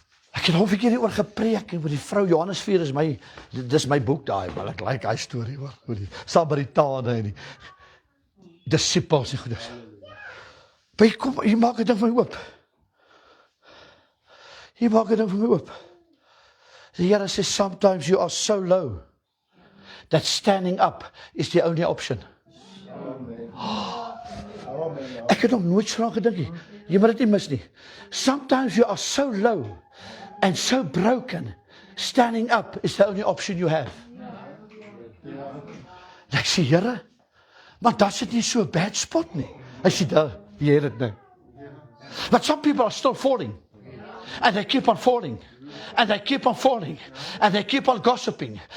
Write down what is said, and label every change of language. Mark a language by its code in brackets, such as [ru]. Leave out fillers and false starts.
[af] Ek het al 'n keer hieroor gepreek oor die vrou. Johannes 4 is dis my boek daai, maar ek like hy storie hoor, oor die Samaritane en die disippels en goeders. Maar jy maak dit vir my oop. Jy maak dit vir my oop. Die Here sê, [en] sometimes you are so low that standing up is the only option. [af] Ek het nog nooit so gedink nie. Jy moet dit nie mis nie. [en] Sometimes you are so low and so broken, standing up is the only option you have. [af] Ek sê, Here, maar dat is nie so 'n bad spot nie. Hy sê, jy het dit nou. [en] But some people are still falling. And they keep on falling. And they keep on falling. And they keep on gossiping.